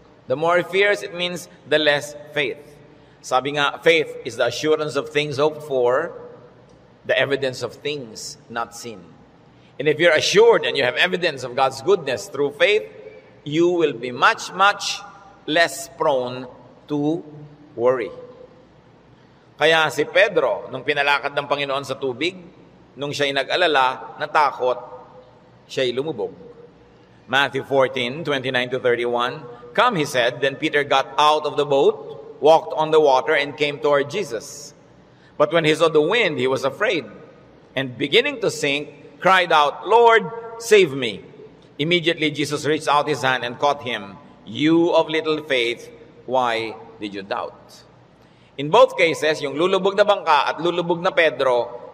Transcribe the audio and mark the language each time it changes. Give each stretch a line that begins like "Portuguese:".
English: The more fears, it means the less faith.
Filipino: Sabi nga,
English: faith is the assurance of things hoped for, the evidence of things not seen. And if you're assured and you have evidence of God's goodness through faith, you will be much, much less prone to worry.
Filipino: Kaya si Pedro, nung pinalakad ng Panginoon sa tubig, nung siya'y nag-alala, natakot, siya'y lumubog.
English: Matthew 14:29-31, come, he said. Then Peter got out of the boat, walked on the water, and came toward Jesus. But when he saw the wind, he was afraid. And beginning to sink, cried out, Lord, save me. Immediately Jesus reached out his hand and caught him. You of little faith, why did you doubt? In both cases,
Filipino: yung lulubog na bangka at lulubog na Pedro,